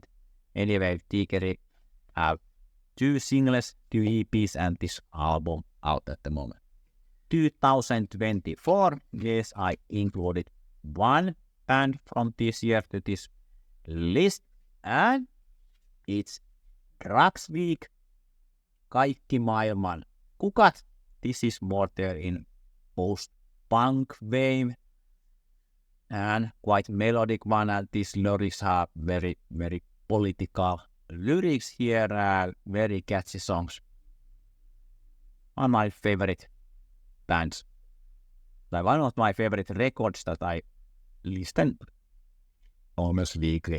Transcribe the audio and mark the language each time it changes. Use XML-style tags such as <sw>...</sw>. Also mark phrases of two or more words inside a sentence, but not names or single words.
<en>Anyway, Tigeri have 2 singles, 2 EPs, and this album out at the moment. 2024, yes, I included one band from this year to this list, and it's Drugs Week, Kaikki maailman kukat. This is more there in post-punk wave and quite melodic one, and these lyrics are very political lyrics here, very catchy songs. One of my favorite bands, like one of my favorite records that I listen almost weekly.</en>